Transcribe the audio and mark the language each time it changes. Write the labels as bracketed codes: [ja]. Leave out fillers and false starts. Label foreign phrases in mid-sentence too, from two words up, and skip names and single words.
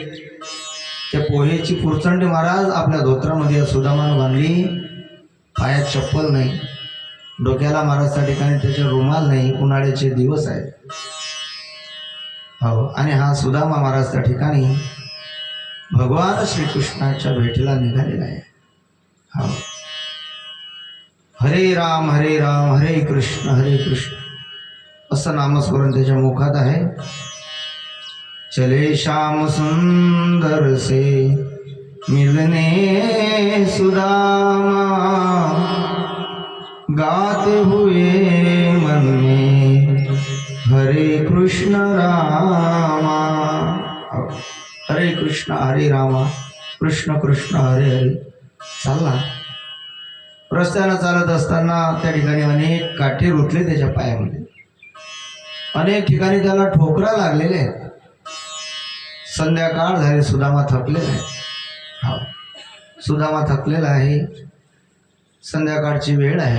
[mr] त्या पोहेची पुरचंडी महाराज आपल्या धोत्रामध्ये सुदामानं बांधली. पायात चप्पल नाही, डोक्याला महाराज त्या ठिकाणी त्याचे रुमाल नाही, उन्हाळ्याचे दिवस आहेत. हो, आणि हा सुदामा महाराज त्या ठिकाणी भगवान श्रीकृष्णाच्या भेटीला निघालेला आहे. हो, [sa] हरे राम हरे कृष्ण [mr] असं नामस्मरण त्याच्या मुखात आहे. [hi] चले श्याम सुंदर से मिलने सुदामा, गाते हुए मन में हरे कृष्ण रामा. [sa] हरे कृष्ण हरे रामा, कृष्ण कृष्ण हरे हरे. [mr] चालला, रस्त्यानं चालत असताना त्या ठिकाणी अनेक काठी रुतले त्याच्या पायामध्ये, अनेक ठिकाणी त्याला ठोकरा लागलेले आहेत. संध्याकाळ झाली, सुदामा थकलेला आहे. हा, सुदामा थकलेला आहे, संध्याकाळची वेळ आहे.